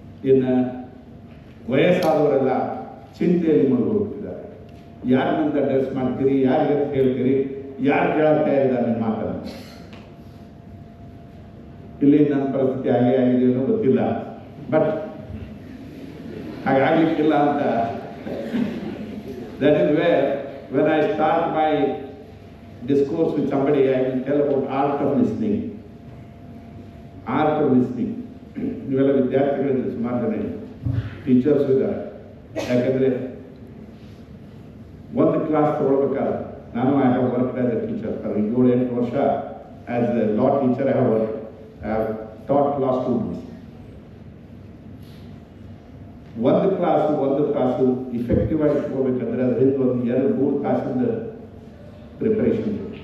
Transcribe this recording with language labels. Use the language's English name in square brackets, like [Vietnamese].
[Kannada] ಇನ್ನು ವಯಸ್ಸಾದವರೆಲ್ಲ ಚಿಂತೆಯಲ್ಲಿ ಮುಳುಗೋಗ್ತಿದ್ದಾರೆ. ಯಾರಿಗಿಂತ ಅಡ್ರೆಸ್ ಮಾಡ್ತೀರಿ, ಯಾರಿಗೆ ಹೇಳ್ತೀರಿ, ಯಾರು ಕೇಳಾಗ್ತಾ ಇದ್ದಾರೆ ನಿಮ್ಮ ಮಾತನ್ನು. ಇಲ್ಲಿ ನನ್ನ ಪರಿಸ್ಥಿತಿ ಹಾಗೆ ಆಗಿದೆಯೋ ಗೊತ್ತಿಲ್ಲ, ಬಟ್ ಹಾಗಾಗ್ಲಿಕ್ಕಿಲ್ಲ ಅಂತ. [English] That is where when I start my discourse with somebody, I will tell about art of listening. Art of listening. [Kannada] ನೀವೆಲ್ಲ ವಿದ್ಯಾರ್ಥಿಗಳಿದ್ರೆ ಸುಮಾರು ಜನ ಟೀಚರ್ಸು ಇದ್ದಾರೆ. ಯಾಕೆಂದರೆ ಒಂದು ಕ್ಲಾಸ್ ತೊಗೊಳ್ಬೇಕಾದ್ರೆ ನಾನು [English] I have work as a teacher for 7-8 ವರ್ಷ as a law teacher. I have taught law students. [Kannada] ಒಂದು class effective ಆಗಿ ಹೋಗ್ಬೇಕಂದ್ರೆ ಅದರಿಂದ ಒಂದು 2-3 ತಾಸಿಂದ ಪ್ರಿಪರೇಷನ್.